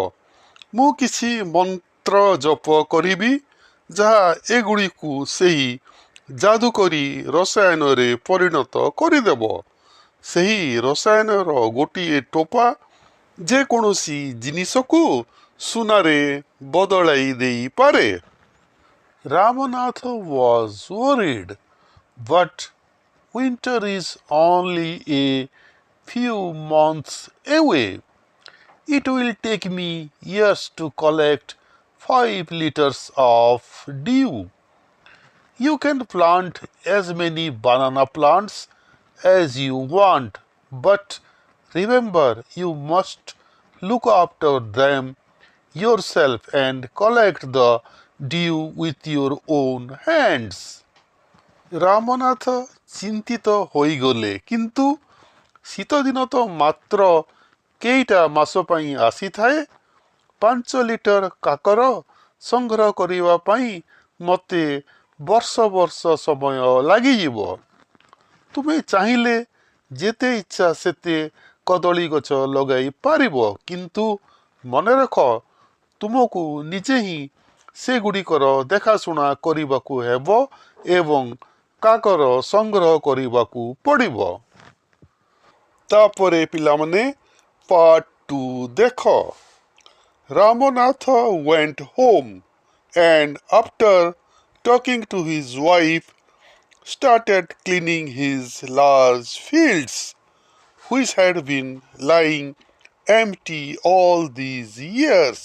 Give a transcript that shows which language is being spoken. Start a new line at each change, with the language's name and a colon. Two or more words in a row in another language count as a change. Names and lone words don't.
Odia: ମୁଁ କିଛି ମନ୍ତ୍ର ଜପ କରିବି ଯାହା ଏଗୁଡ଼ିକୁ ସେହି ଯାଦୁକରୀ ରସାୟନରେ ପରିଣତ କରିଦେବ। ସେହି ରସାୟନର ଗୋଟିଏ ଟୋପା ଯେକୌଣସି ଜିନିଷକୁ ସୁନାରେ ବଦଳାଇ ଦେଇପାରେ।
English: Ramanatha was worried, but winter is only a few months away. It will take me years to collect 5 liters of dew. You can plant as many banana plants as you want, but remember you must look after them yourself and collect the dew with your own hands.
Odia: ରାମନାଥ ଚିନ୍ତିତ ହୋଇଗଲେ, କିନ୍ତୁ ଶୀତଦିନ ତ ମାତ୍ର କେଇଟା ମାସ ପାଇଁ ଆସିଥାଏ। 5 ଲିଟର କାକର ସଂଗ୍ରହ କରିବା ପାଇଁ ମୋତେ ବର୍ଷ ବର୍ଷ ସମୟ ଲାଗିଯିବ। ତୁମେ ଚାହିଁଲେ ଯେତେ ଇଚ୍ଛା ସେତେ କଦଳୀ ଗଛ ଲଗାଇ ପାରିବ, କିନ୍ତୁ ମନେ ରଖ ତୁମକୁ ନିଜେ ହିଁ ସେଗୁଡ଼ିକର ଦେଖାଶୁଣା କରିବାକୁ ହେବ ଏବଂ କାକର ସଂଗ୍ରହ କରିବାକୁ ପଡ଼ିବ। ତାପରେ ପିଲାମାନେ ପାର୍ଟ 2 ଦେଖ।
English: Ramanatha went home and after talking to his wife started cleaning his large fields which had been lying empty all these years.